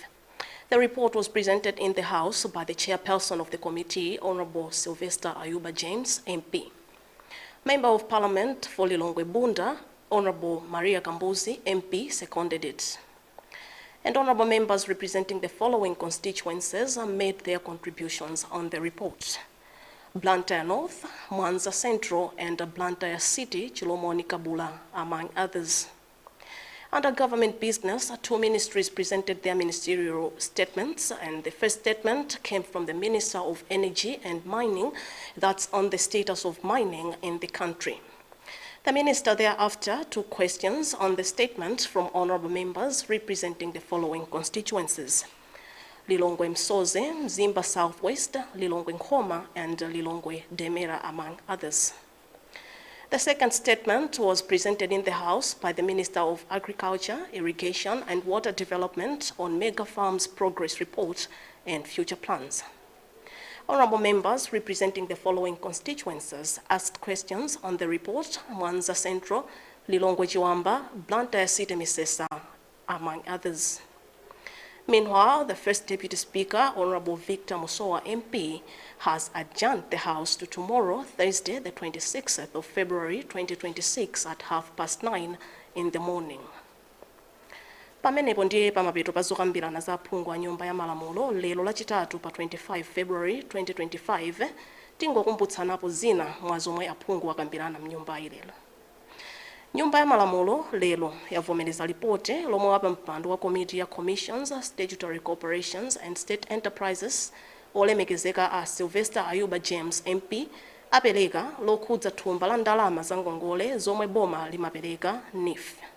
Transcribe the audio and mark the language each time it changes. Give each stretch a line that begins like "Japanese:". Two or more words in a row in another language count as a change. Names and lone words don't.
English: The report was presented in the House by the chairperson of the committee, Honorable Sylvester Ayuba James, MP. Member of Parliament for Lilongwe Bunda, Honorable Maria Kambuzi, MP, seconded it. And honorable members representing the following constituencies made their contributions on the report: Blantyre North, Mwanza Central, and Blantyre City, Chilomoni Kabula, among others. Under government business, two ministries presented their ministerial statements, and the first statement came from the Minister of Energy and Mining, that's on the status of mining in the country. The minister thereafter took questions on the statement from honorable members representing the following constituencies: Lilongwe Msoze, Mzimba Southwest, Lilongwe Nkhoma, and Lilongwe Demera, among others. The second statement was presented in the House by the Minister of Agriculture, Irrigation, and Water Development on Mega Farms Progress Report and Future Plans. Honorable members representing the following constituencies asked questions on the report: Mwanza Central, Lilongwe Chiwamba, Blantyre City Misesa, among others. Meanwhile, the First Deputy Speaker, Honorable Victor Musowa, MP, has adjourned the House to tomorrow, Thursday, the 26th of February, 2026, at 9:30 in the morning.
Nyanja: Pamenepo ndiye pamapeto pazokambirana za phungu a Nyumba ya Malamulo lero lachitatu pa 25 February 2025, tingokumbutsanapo zina mwa zomwe aphungu akambirana mnyumba ilelo. Nyumba ya Malamulo lelo yavomereza ripoti lomwe wapa mpando wa Committee ya Commissions, Statutory Corporations and State Enterprises olemekezeka a Sylvester Ayuba James, MP, apereka lokhudza thumba la ndalama za ngongole zomwe boma limapereka NEF.